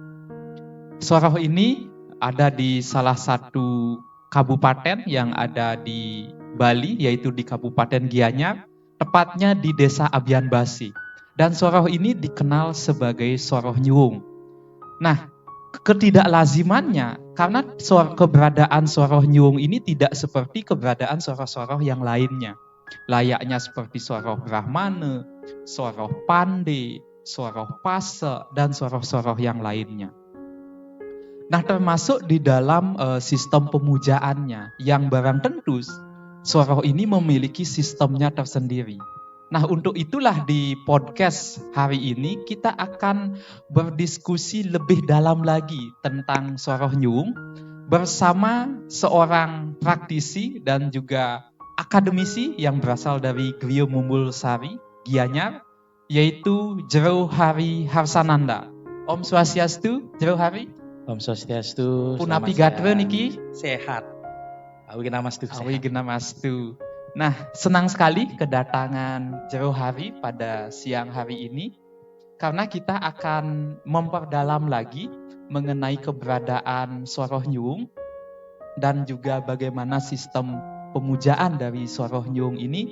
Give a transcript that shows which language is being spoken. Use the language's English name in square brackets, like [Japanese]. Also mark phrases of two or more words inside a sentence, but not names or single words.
[Indonesian] Soroh ini ada di salah satu kabupaten yang ada di Bali, yaitu di Kabupaten Gianyar, tepatnya di Desa Abian Basi. Dan soroh ini dikenal sebagai soroh nyuwung. Nah, ketidaklazimannya karena keberadaan soroh nyuwung ini tidak seperti keberadaan soroh-soroh yang lainnya. Layaknya seperti soroh Brahmana, soroh Pande, soroh Pase, dan soroh-soroh yang lainnya. Nah, termasuk di dalam sistem pemujaannya yang barang tentu soroh ini memiliki sistemnya tersendiri. Nah, untuk itulah di podcast hari ini kita akan berdiskusi lebih dalam lagi tentang soroh nyuwung bersama seorang praktisi dan juga akademisi yang berasal dari Griyo Mumbul Sari, Gianyar, yaitu Jero Hari Harsananda. [Sanskrit] Om Swastiastu, Jero Hari. Om Swastiastu. [Balinese] Punapi gatre niki sehat. Awi genamastu sehat. Awi genamastu. [Indonesian] Nah, senang sekali kedatangan Jero Hari pada siang hari ini karena kita akan memperdalam lagi mengenai keberadaan soroh nyuwung dan juga bagaimana sistem pemujaan dari soroh nyuwung ini.